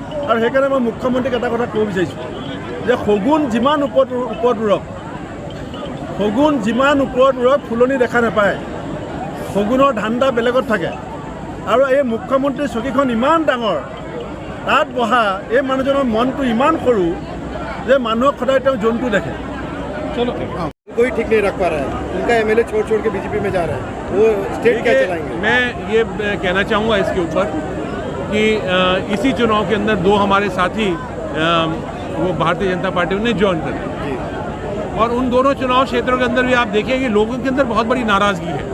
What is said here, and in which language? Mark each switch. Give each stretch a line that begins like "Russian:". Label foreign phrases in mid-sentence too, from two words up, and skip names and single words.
Assamese: আৰু সেইকাৰণে মই মুখ্যমন্ত্ৰীক এটা কথা ক'ব বিচাৰিছোঁ যে শগুন যিমান ওপৰত উৰক, শগুন যিমান ওপৰত উৰক ফুলনি দেখা নাপায়। শগুনৰ ধান্দা বেলেগত থাকে। আৰু এই মুখ্যমন্ত্ৰীৰ চকীখন ইমান ডাঙৰ, তাত বহা এই মানুহজনৰ মনটো ইমান সৰু যে মানুহক সদায় তেওঁ জন্তু দেখে।
Hindi: कोई ठीक नहीं रख पा रहा है, उनका एमएलए छोड़ के बीजेपी में जा रहा है, वो स्टेट क्या चलाएंगे? मैं ये कहना चाहूँगा इसके ऊपर कि इसी चुनाव के अंदर 2 हमारे साथी वो भारतीय जनता पार्टी ने ज्वाइन कर लिया, और उन दोनों चुनाव क्षेत्रों के अंदर भी आप देखें कि लोगों के अंदर बहुत बड़ी नाराज़गी है।